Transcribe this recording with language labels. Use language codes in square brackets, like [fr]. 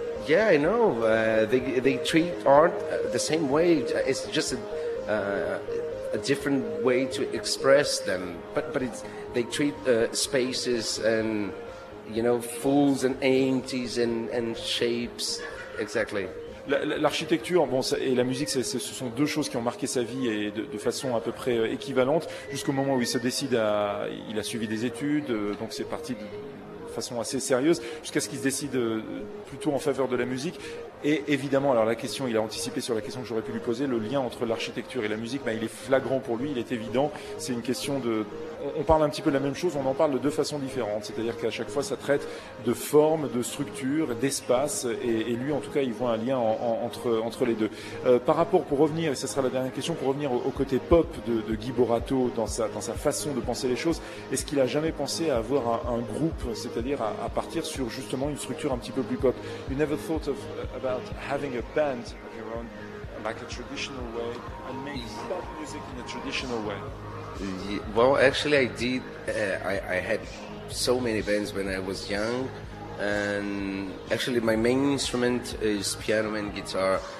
[en] Yeah, I know. They treat art the same way. It's just a different way to express them, but it's they treat spaces and you know fools and empties and shapes exactly. [fr] L'architecture, bon, et la musique, ce sont deux choses qui ont marqué sa vie et de façon à peu près équivalente jusqu'au moment où il se décide à, il a suivi des études, donc c'est parti de façon assez sérieuse, jusqu'à ce qu'il se décide plutôt en faveur de la musique. Et évidemment, alors la question, il a anticipé sur la question que j'aurais pu lui poser, le lien entre l'architecture et la musique, ben, il est flagrant pour lui, il est évident. C'est une question de... On parle un petit peu de la même chose, on en parle de deux façons différentes. C'est-à-dire qu'à chaque fois, ça traite de forme, de structure, d'espace. Et lui, en tout cas, il voit un lien entre les deux. Par rapport, pour revenir, et ce sera la dernière question, pour revenir au côté pop de Guy Borato dans sa façon de penser les choses, est-ce qu'il a jamais pensé à avoir un groupe, c'est-à-dire à partir sur justement une structure un petit peu plus pop? [en] You never thought of... about having a band of your own, like a traditional way, and make pop music in a traditional way? Yeah, well, actually I did. I had so many bands when I was young, and actually my main instrument is piano and guitar.